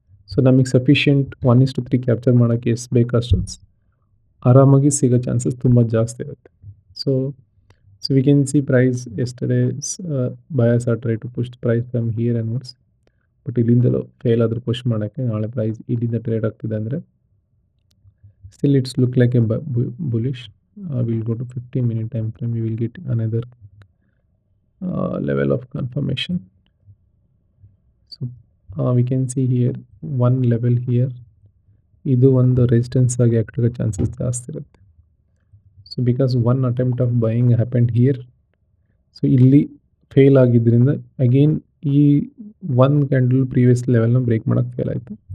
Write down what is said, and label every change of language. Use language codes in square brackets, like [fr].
[kn] So ನಮಗೆ sufficient 1:3 capture ಮಾಡೋಕ್ಕೆ ಎಷ್ಟು ಬೇಕಷ್ಟು ಆರಾಮಾಗಿ ಸಿಗೋ ಚಾನ್ಸಸ್ ತುಂಬ ಜಾಸ್ತಿ ಇರುತ್ತೆ. So [en] We can see price yesterday buyers are try to push price from here onwards. [kn] But ಇಲ್ಲಿಂದಲೂ fail ಆದರೂ ಪುಷ್ ಮಾಡೋಕ್ಕೆ ನಾಳೆ ಪ್ರೈಸ್ ಇಲ್ಲಿಂದ ಟ್ರೇಡ್ ಆಗ್ತಿದೆ ಅಂದರೆ [en] Still it's look like a bullish. We'll go to 15-minute time frame. We will get another level of confirmation. So we can see here one level here. [kn] ಇದು ಒಂದು resistance ಆಗಿ act ಆಗೋ chances ಜಾಸ್ತಿ ಇರುತ್ತೆ. So [en] Because one attempt of buying happened here. [kn] So ಇಲ್ಲಿ fail ಆಗಿದ್ದರಿಂದ again ಈ one candle previous ಲೆವೆಲ್ನ break ಮಾಡೋಕ್ಕೆ ಫೇಲ್ ಆಯಿತು.